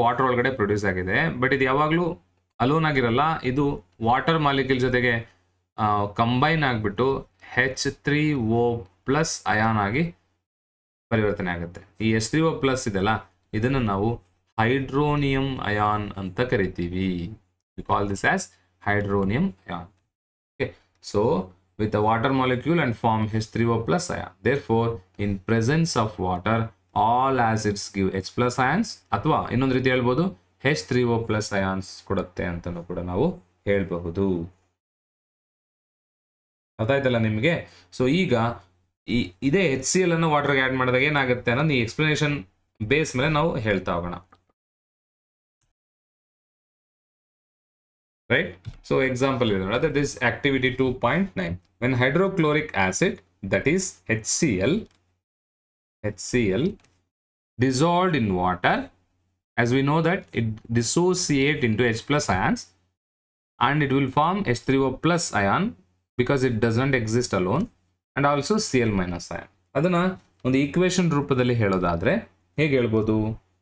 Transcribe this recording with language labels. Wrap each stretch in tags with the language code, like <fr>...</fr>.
<kn>Water ಒಳಗಡೆ produce ಆಗಿದೆ. But ಇದು ಯಾವಾಗಲೂ ಅಲೋನ್ ಆಗಿರಲ್ಲ, ಇದು ವಾಟರ್ ಮಾಲಿಕ್ಯೂಲ್ ಜೊತೆಗೆ ಕಂಬೈನ್ ಆಗಿಬಿಟ್ಟು H3O+ ಅಯಾನ್ ಆಗಿ ಪರಿವರ್ತನೆ ಆಗುತ್ತೆ. ಈ H3O+ ಇದೆಲ್ಲ, ಇದನ್ನು ನಾವು ಹೈಡ್ರೋನಿಯಂ ಅಯಾನ್ ಅಂತ ಕರಿತೀವಿ.</kn> <en>We call this as hydronium ion. Okay, so with the water molecule and form H3O+ ion. Therefore, in presence of water, all acids give H+ ions.</en> <kn>ಅಥವಾ ಇನ್ನೊಂದು ರೀತಿ ಹೇಳ್ಬೋದು, H3O+ ions ಕೊಡುತ್ತೆ ಅಂತಲೂ ಕೂಡ ನಾವು ಹೇಳಬಹುದು. ಅದಾಯ್ತಲ್ಲ ನಿಮಗೆ? ಸೊ ಈಗ ಇದೇ HCl ಅನ್ನು ವಾಟರ್ಗೆ ಆ್ಯಡ್ ಮಾಡಿದಾಗ ಏನಾಗುತ್ತೆ ಅನ್ನೋದು ಈ ಎಕ್ಸ್ಪ್ಲನೇಷನ್ ಬೇಸ್ ಮೇಲೆ ನಾವು ಹೇಳ್ತಾ ಹೋಗೋಣ.</kn> <en>Right? So example is that is activity 2.9. When hydrochloric acid, that is HCl dissolved in water, as we know that it dissociate into H+ ions and it will form H3O+ ion because it doesn't exist alone, and also Cl- ion.</en> <kn>ಅದನ್ನ ಒಂದು equation ರೂಪದಲ್ಲಿ ಹೇಳೋದಾದ್ರೆ ಹೇಗೆ ಹೇಳ್ಬೋದು?</kn>